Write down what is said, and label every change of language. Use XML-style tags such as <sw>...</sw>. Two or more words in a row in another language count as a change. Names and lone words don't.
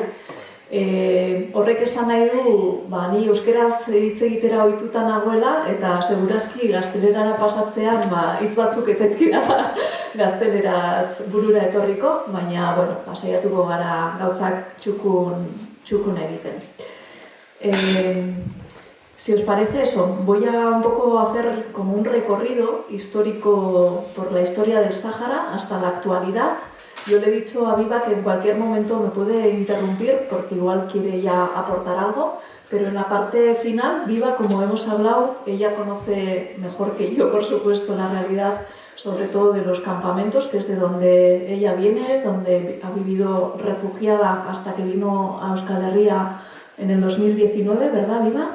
<eu>Horrek esan nahi du, ni euskeraz hitz egitera ohituta nagoela, eta segurazki gaztelerara pasatzean hitz batzuk ez zaizkida gazteleraz burura etorriko, baina, saiatuko gara gauzak txukun egiten.</eu> <es>Si os parece eso, voy a un poco hacer como un recorrido histórico por la historia del Sáhara hasta la actualidad. Yo le he dicho a Viva que en cualquier momento me puede interrumpir porque igual quiere ya aportar algo, pero en la parte final, Viva, como hemos hablado, ella conoce mejor que yo, por supuesto, la realidad, sobre todo de los campamentos, que es de donde ella viene, donde ha vivido refugiada hasta que vino a Euskal Herria en el 2019, ¿verdad, Viva?</es>